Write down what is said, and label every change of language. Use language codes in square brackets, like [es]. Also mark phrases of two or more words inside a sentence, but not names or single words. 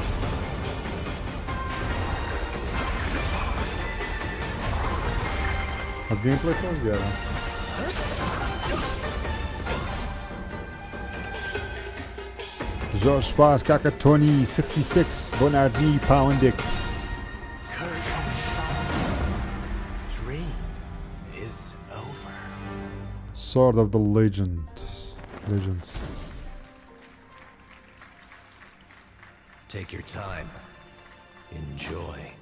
[ckb] از گیم پلی خۆش دیارە زۆر سپاس کاکە تۆنی 66 بۆ نردنی پاوەندێک Sword of the Legends. [en] Take your time. Enjoy.